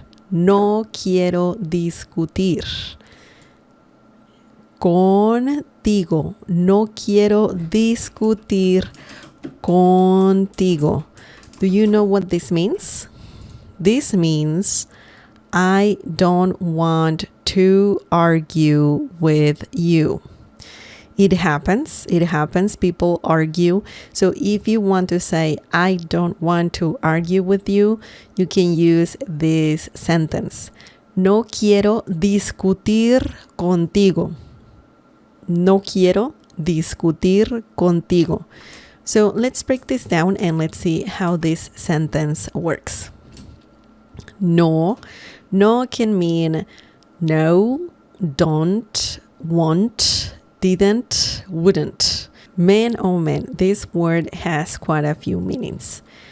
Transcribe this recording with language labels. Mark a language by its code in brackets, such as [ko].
[es] No quiero discutir contigo. No quiero discutir contigo. [en] Do you know what this means? This means I don't want to argue with you. It happens. People argue. So if you want to say, I don't want to argue with you, you can use this sentence. [es] No quiero discutir contigo. No quiero discutir contigo. [en] So let's break this down and let's see how this sentence works. No can mean no, don't, won't, didn't, wouldn't. Man, oh man, this word has quite a few meanings.